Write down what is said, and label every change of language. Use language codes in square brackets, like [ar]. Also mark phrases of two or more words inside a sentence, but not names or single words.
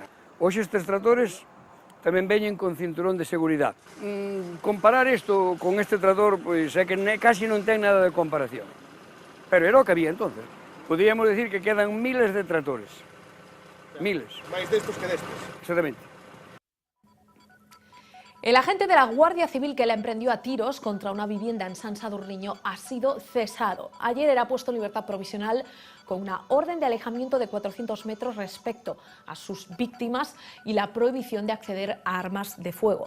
[gl] Hoxe estes tractores tamén veñen con cinturón de seguridade. Comparar isto con este tractor, pois é que casi non ten nada de comparación. Pero era o que había entonces. [es] Podríamos decir que quedan miles de tractores. [gl] Miles. Máis destos que destes. Exactamente. [es] El agente de la Guardia Civil que la emprendió a tiros contra una vivienda en San Sadurniño ha sido cesado. Ayer era puesto en libertad provisional con una orden de alejamiento de 400 metros respecto a sus víctimas y la prohibición de acceder a armas de fuego.